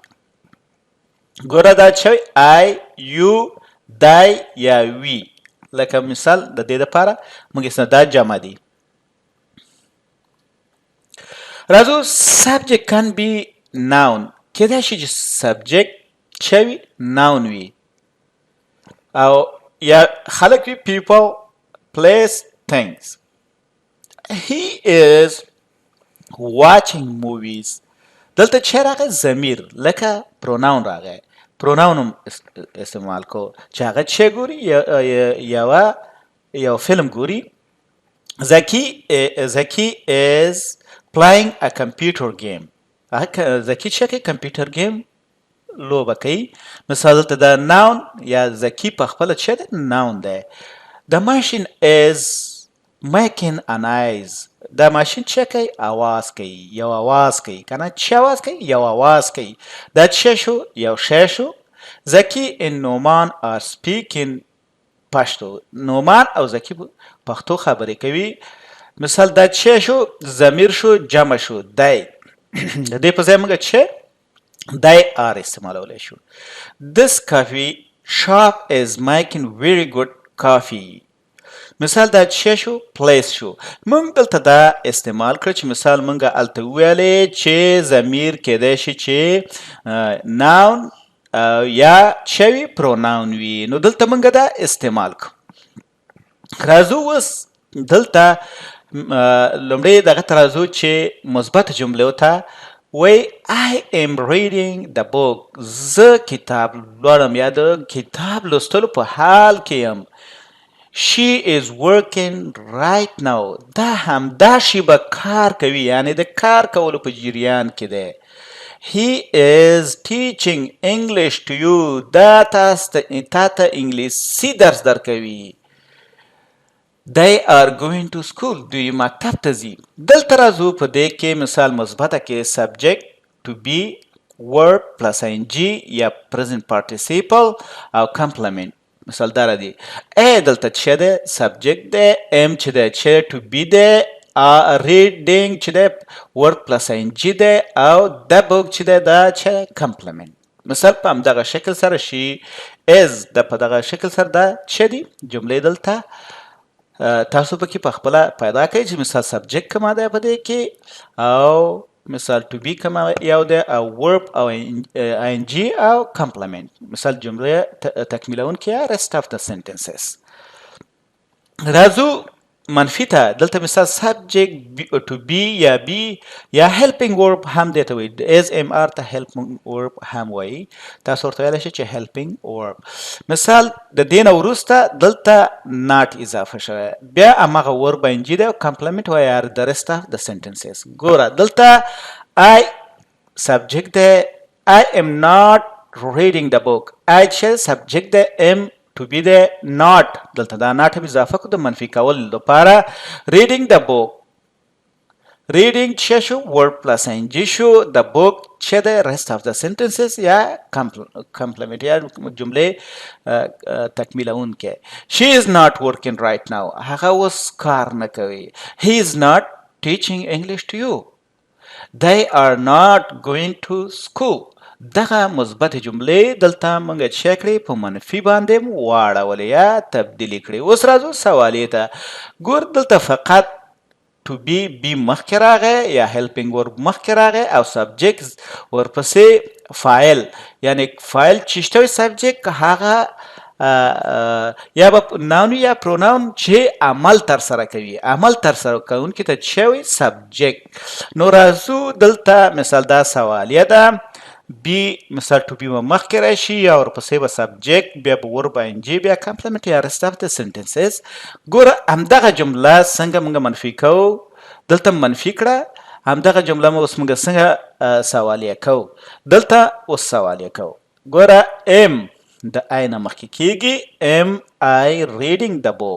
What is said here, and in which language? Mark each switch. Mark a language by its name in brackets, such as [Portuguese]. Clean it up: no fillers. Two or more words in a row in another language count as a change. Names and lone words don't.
[Pashto] ګوره دا څه وي آی یو دی یا وی لکه مثال د دې دپاره موږ دا جمع دی. راځو [English] subject can be noun [Pashto] کېدای شي چې سبجیکټ څه وي ناون وي او یا خلک وي [English] people place things. He is watching movies [Pashto] دلته څه راغی ضمیر لکه پروناون راغی پروناون هم استعمال کو چې هغه څه ګوري یو فلم ګوري. [English] Zaki is playing a computer game. [Pashto] زکی څه کوي [English] computer game [Pashto] لوبه کوي. مثال دلته د ناون یا زکی په خپله څه دی ناون دی. [English] The machine is making a noise. [Pashto] دا ماشین څه کوي اواز کوي یو اواز کوي که نه څه اواز کوي یو اواز کوي. دا څه شو یو شی شو. زکی and نومان [English] are speaking [Pashto] پښتو نومان او زکی پښتو خبرې کوي. مثال دا څه شو ضمیر شو جمع شو دی د دې په ځای موږ چې دی آر استعمالولی شو. [English] This coffee shop is making very good coffee. [Pashto] مثال دا څه شو پلیس شو. موږ دلته دا استعمال کړ چې مثال موږ هلته وویلې چې ضمیر کېدای شي چې ناون یا څه وي پروناون وي نو دلته موږ دا استعمال کړو. راځو اوس دلته لومړی دغه ته راځو چې مثبت جملو ته وی [English] I am reading the book [Pashto] زه کتاب لولم یا د کتاب لوستلو په حال کې یم. [English] She is working right now [Pashto] دا همدا شی به کار کوي یعنی د کار کولو په جریان کې دی. [English] He is teaching English to you [Pashto] دا تا ته انګلیسي درس درکوي. [English] They are going to school [Pashto] دوی مکتب ته ځي. دلته راځو په دې کې مثال مثبته کې [English] subject to be verb plus ing [Pashto] یا [English] present participle [Pashto] او complement مثال دا دی. دلته څه دی subject دی ام چې دی چې [English] to be [Pashto] دی reading چې دی [English] verb plus ing [Pashto] دی او [English] the book [Pashto] چې دی دا چې complement. مثال په همدغه شکل سره شي is د په دغه شکل سره دا څه دی جملې دلته تاسو پکې په خپله پیدا کوئ چې مثال سبجیکټ کومه دی په دې کې او مثال [English] to be [Pashto] کومه یو دی او ورب او ing او کمپلمنت مثال جمله تکمیلونکې [English] rest of the sentences. [Pashto] راځو منفي ته. دلته مثال [English] subject to be [Pashto] یا be یا [English] helping verb [Pashto] هم دې ته وایي. [English] as am are [Pashto] ته [English] helping verb [Pashto] هم وایي. تاسو ورته ویلی شئ چې [English] helping verb. [Pashto] مثال د دې نه وروسته دلته not اضافه شوی، بیا هماغه [English] verb ing [Pashto] دی او complement وایي [English] are the rest of the sentences. [Pashto] ګوره دلته [English] I subject دی، I am not reading the book. [Pashto] I چې subject دی، [English] am to be the not [Pashto] دلته دا not هم اضافه کړو د منفي کولو لپاره. [English] reading the book reading چې شو word plus ing شو، the book چې د rest of the sentences یا complement یا [Pashto] جملې تکمیلونکې. [English] she is not working right now [Pashto] هغه اوس کار نه کوي. [English] he is not teaching English to you. they are not going to school. [Pashto] دغه مثبت جملې دلته موږ چې کړې په منفي باندې واړولې یا تبدیلي کړې. اوس راځو سوالیې ته. ګور دلته فقط [English] to be [Pashto] مخکې راغی یا [English] helping verb [Pashto] مخکې راغی او subject ورپسې فاعل، یعنی فاعل چې شته وي subject هغه یا به ناون یا پروناون چې عمل تر سره کوي، عمل تر سره کوونکي ته چې وي subject. نو راځو دلته مثال دا سوالیه ده. بی مثال [English] to be [Pashto] مخکې راشي یا ورپسې به subject بیا به [English] verb ing [Pashto] بیا complement یا [English] rest of the sentences. [Pashto] ګوره همدغه جمله څنګه موږ منفي کوو، دلته منفي کړه. همدغه جمله اوس موږ څنګه سوالیه کوو، دلته اوس سوالیه کوو. ګوره am د I نه مخکې کیږي. [English] am I reading the book.